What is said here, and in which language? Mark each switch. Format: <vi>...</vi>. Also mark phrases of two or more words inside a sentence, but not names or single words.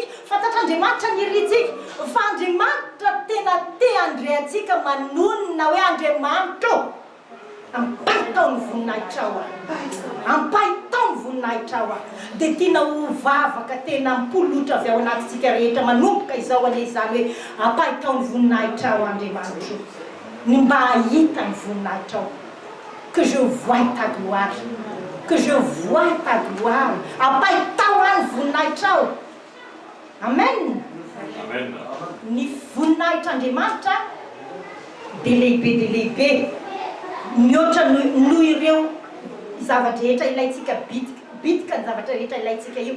<mg>Fantatr'Andriamanitra ny iritsika. Fa Andriamanitra tena te andreantsika manonona hoe Andriamanitra ampahitao ny voninahitra ao. Ampahitao ny voninahitra ao. Dia tiana ho vavaka tena mpolotra avy ao anatintsika rehetra manomboka izao ane izany hoe ampahitao ny voninahitra ao Andriamanitra. Ny mba ahita ny voninahitra ao.</mg> <fr>Que je vois ta gloire. Que je vois ta gloire.</fr> <mg>Ampahitao any voninahitra ao. Amen. Amen. Ny voninahitra Andriamanitra dia lehibe. Mihoatra noho ireo zavatra rehetra ilaitsika bitika ny zavatra rehetra ilaitsika io.</mg>